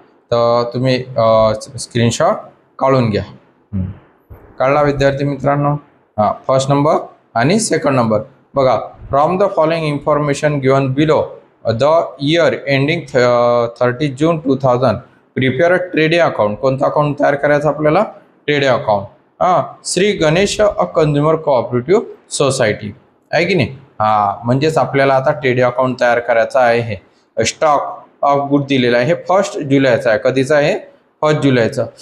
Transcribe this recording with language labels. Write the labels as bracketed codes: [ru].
[mr] तर तुम्ही स्क्रीनशॉट काढून घ्या. काढला विद्यार्थी मित्रांनो? फर्स्ट नंबर आणि सेकंड नंबर बघा. [en] From the following information given below the year ending 30 June 2000 prepare a trading account. [mr] कोणता अकाउंट तयार करायचं आपल्याला? Trading account. श्री गणेश अ कंझ्युमर कोऑपरेटिव्ह सोसायटी आहे की नाही? म्हणजेच आपल्याला आता ट्रेडिंग अकाउंट तयार करायचं आहे. हे स्टॉक ऑफ गुड दिलेला आहे. हे 1 जुलैचं आहे. कधीचं आहे? 1 जुलैचं.